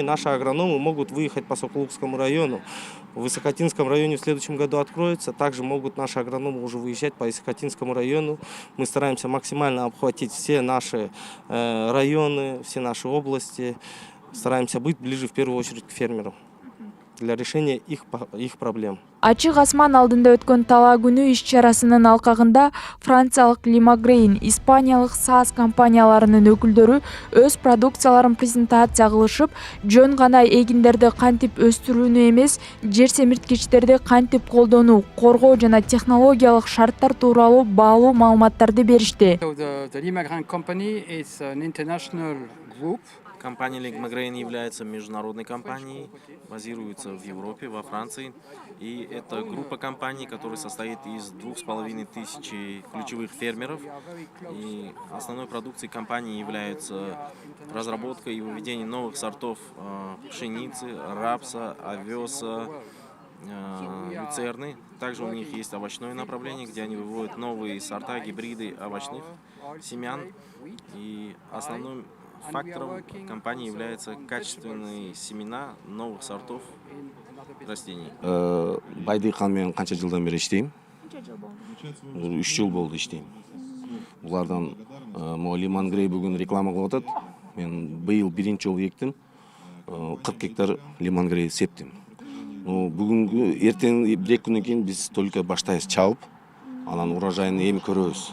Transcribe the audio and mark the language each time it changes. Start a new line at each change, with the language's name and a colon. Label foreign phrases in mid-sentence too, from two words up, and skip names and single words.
Russian: Наши агрономы могут выехать по Сокулукскому району. В Высокотинском районе в следующем году откроется. Также могут наши агрономы уже выезжать по Высокотинскому району. Мы стараемся максимально обхватить все наши районы, все наши области. Стараемся быть ближе в первую очередь к фермеру для решения их проблем.
Kyrgyz: Ачык асман алдында өткөн талаа күнү иш-чарасынын алкагында франциялык Limagrain, испаниялык SaaS компанияларынын өкүлдөрү өз продукцияларын презентация кылышып, жөн гана эгиндерди кантип өстүрүүнү эмес, жер семирткичтерди кантип колдонуу, коргоо жана технологиялык шарттар тууралуу баалуу маалыматтарды беришти.
English: The Limagrain company is an international group.
Russian: Компания Limagrain является международной компанией, базируется в Европе, во Франции. И это группа компаний, которая состоит из 2500 ключевых фермеров. И основной продукцией компании является разработка и выведение новых сортов пшеницы, рапса, овеса, люцерны. Также у них есть овощное направление, где они выводят новые сорта, гибриды овощных семян. И основным фактором компании являются качественные семена новых сортов растений.
Kyrgyz: Байдыхан менен канча жылдан бери иштейм? 3 жыл болду иштейм. Булардан могу Limagrain бүгүн реклама кылып атат. Мен быйыл биринчи жолу эктим. 40 гектар Limagrain септим. Бүгүнкү эртең 1-2 күндөн кийин биз только баштайбыз чабып, анан урожайын эми көрөбүз.